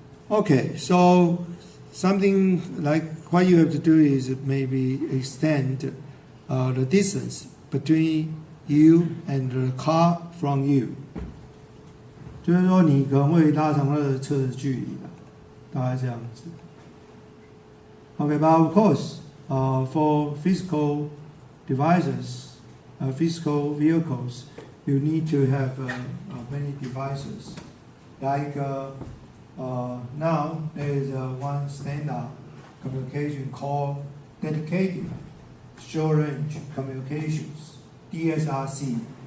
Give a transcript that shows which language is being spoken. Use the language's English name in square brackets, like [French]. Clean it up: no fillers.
[English] Okay, so something like what you have to do is maybe extend the distance between you and the car from you. [Chinese] 就是说你可能会拉长了车的距离，大概这样子。 [English] Okay, but of course, for physical devices, physical vehicles, you need to have many devices. Like now, there is one standard communication called dedicated short-range communications, DSRC.